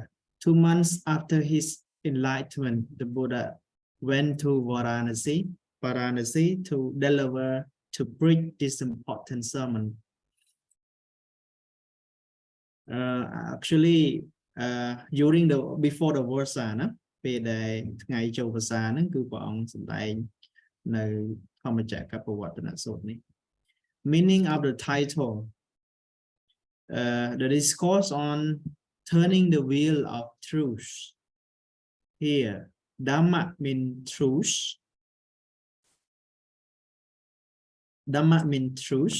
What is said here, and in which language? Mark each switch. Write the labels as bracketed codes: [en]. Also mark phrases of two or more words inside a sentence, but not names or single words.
[en] 2 months after his enlightenment, the Buddha went to Varanasi to deliver, to preach this important sermon. Actually, during the before the Versa [km] ណាពេលដែលថ្ងៃចូលភាសាហ្នឹងគឺព្រះអង្គសម្ដែងនៅធម្មចក្រប្រវត្តិនសូត្រនេះ [en] Meaning of the title, the discourse on turning the wheel of truth. Here, Dhamma mean truth. Dhamma mean truth.